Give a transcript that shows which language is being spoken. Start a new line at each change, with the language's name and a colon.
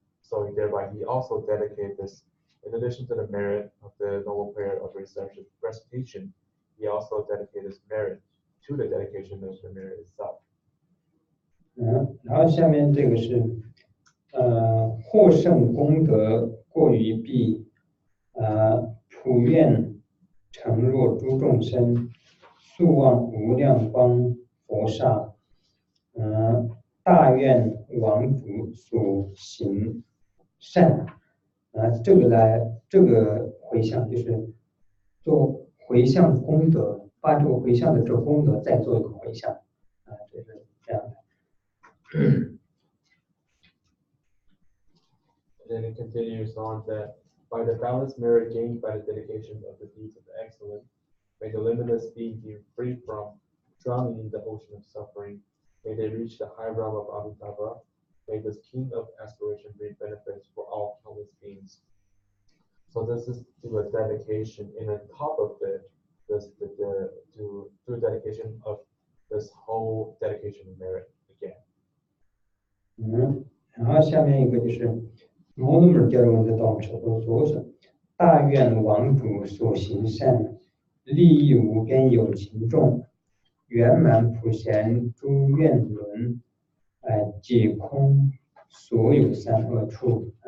English: So thereby he also dedicated this, in addition to the merit of the Noble Prayer of recitation, he also dedicated this merit to the dedication of the merit itself.
Chinese: 然后下面这个是获胜功德过于彼，普愿诚若诸众生，速望无量光佛刹，大愿王主所行善。这个回向就是做回向功德，把这个回向的这个功德再做一个回向，就是这样的。
English: And then it continues on that by the balanced merit gained by the dedication of the deeds of the excellent, may the limitless being be free from drowning in the ocean of suffering. May they reach the high realm of Amitabha. May this king of aspiration bring benefits for all countless beings. So this is to a dedication, and on top of it, to dedication of this whole dedication of merit again.
Chinese: 然后下面一个就是摩罗门教中的道手都说是大愿王主所行善，利益无边有情众，圆满普贤诸愿轮，解空所有三恶处。